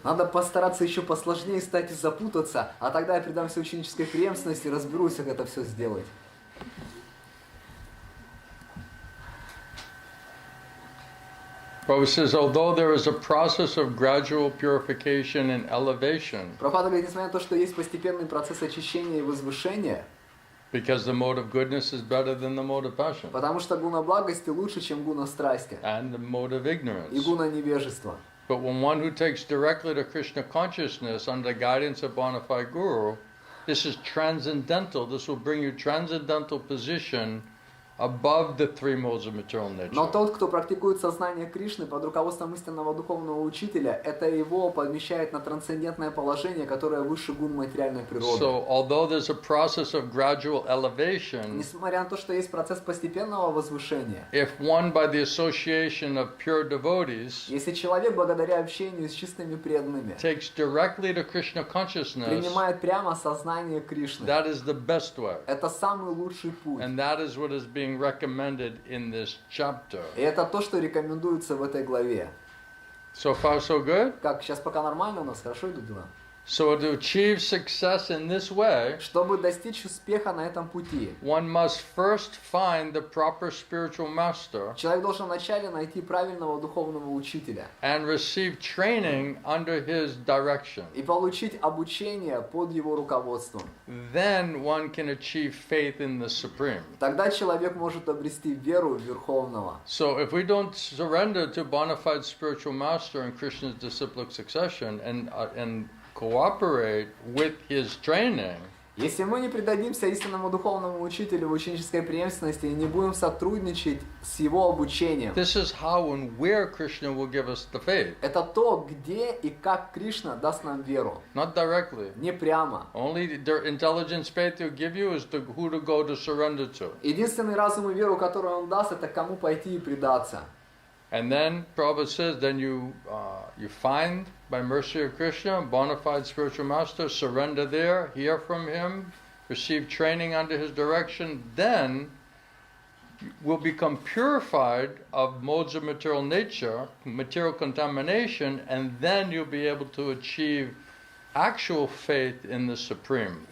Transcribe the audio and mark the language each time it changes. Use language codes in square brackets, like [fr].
[ru] Надо постараться еще посложнее стать и запутаться, а тогда я предамся ученической преемственности и разберусь, как это все сделать. [en] Prabhupada says, although there is a process of gradual purification and elevation, [ru] Прабхупада говорит, несмотря на то, что есть постепенный процесс очищения и возвышения, [en] because the mode of goodness is better than the mode of passion, [ru] потому что гуна благости лучше, чем гуна страсти [en] and the mode of [ru] и [en] ignorance. [ru] гуна невежества. [en] But when one who takes directly to Krishna consciousness under the guidance of bona fide guru, this is transcendental. This will bring you transcendental position above the three modes of material nature. [ru] Но тот, кто практикует сознание Кришны под руководством истинного духовного учителя, это его помещает на трансцендентное положение, которое выше гун материальной природы. [en] So, although there's a process of gradual elevation, [ru] Несмотря на то, что есть процесс постепенного возвышения, [en] if one by the association of pure devotees [ru] если человек благодаря общению с чистыми преданными [en] takes directly to Krishna consciousness, [ru] принимает прямо сознание Кришны, [en] that is the best way. [ru] это самый лучший путь. [en] And that is what is being recommended in this chapter. [ru] И это то, что рекомендуется в этой главе. [en] So far, so good? [ru] Как, сейчас пока нормально у нас, хорошо идут дела? [en] So to achieve success in this way, [ru] Чтобы достичь успеха на этом пути, [en] one must first find the proper spiritual master [ru] человек должен вначале найти правильного духовного учителя [en] and receive training under his direction. [ru] и получить обучение под его руководством. [en] Then one can achieve faith in the Supreme. [ru] Тогда человек может обрести веру в Верховного. [en] So if we don't surrender to bona fide spiritual master in Krishna's disciplic succession and cooperate with his training, [ru] Если мы не предадимся истинному духовному учителю в ученической преемственности и не будем сотрудничать с его обучением, [en] this is how and where Krishna will give us the faith. [ru] это то, где и как Кришна даст нам веру. [en] Not directly. [ru] Не прямо. [en] Only the intelligence faith he'll give you is to who to go to surrender to. [ru] Единственный разум и веру, которую он даст, это кому пойти и предаться. [en] And then Prabhupada says, then you find, by mercy of Krishna, bona fide spiritual master, surrender there, hear from him, receive training under his direction, then will become purified of modes of material nature, material contamination, and then you'll be able to achieve actual faith in the Supreme.